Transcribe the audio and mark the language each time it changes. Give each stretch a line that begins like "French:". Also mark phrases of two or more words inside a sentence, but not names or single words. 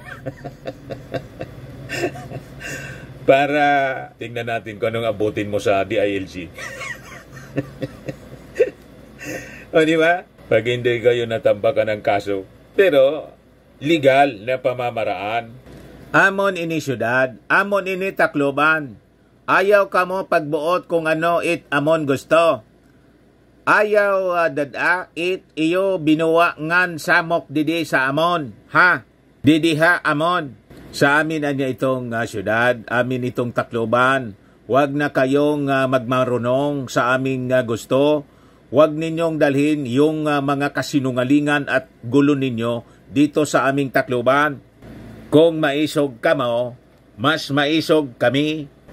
Filipino: Para tingnan natin kung anong abutin mo sa DILG. Di ba? Pag hindi kayo natambakan ng kaso. Pero, legal na pamamaraan.
Waray: Amon ini syudad, amon ini Tacloban. Ayaw ka mo pagbuot kung ano it amon gusto. Ayaw dada it iyo binuwa ngan samok didi sa amon. Ha? Didi ha amon.
Filipino: Sa amin anya itong syudad, amin itong Tacloban. Huwag na kayong magmarunong sa aming gusto. Huwag ninyong dalhin yung mga kasinungalingan at gulo ninyo dito sa aming Tacloban.
Waray: Kung maisog ka mo, mas maisog kami.